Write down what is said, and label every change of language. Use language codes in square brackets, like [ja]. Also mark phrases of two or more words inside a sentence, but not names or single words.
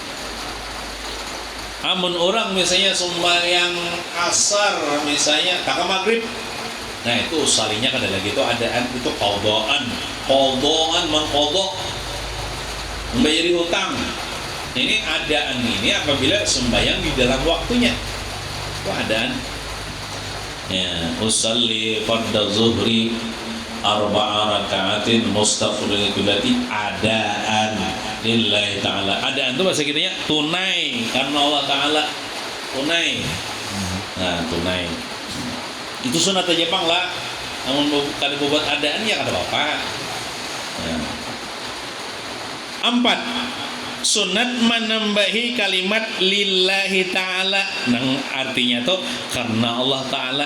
[bjn] Amun orang misalnya sembahyang asar misalnya tak maghrib. Nah, itu usalinya kada lagi, itu adaan, itu qadhaan. Qadhaan mengqadha, membayari hutang. Nah, ini adaan ini apabila sembahyang di dalam waktunya. Itu adaan. [ar] Ya, أصلي فرض الظهر أربع ركعات مستقبل القبلة أداء لله تعالى. [bjn] Adaan itu bahasa kitanya tunai karena Allah Ta'ala. Tunai. Nah, tunai. Itu sunat aja Bang lah. Namun kada buat adaan ya kada apa-apa. Ya. 4. Sunat menambahi kalimat [ar] لله تعالى, [bjn] nang artinya tuh karena Allah Ta'ala.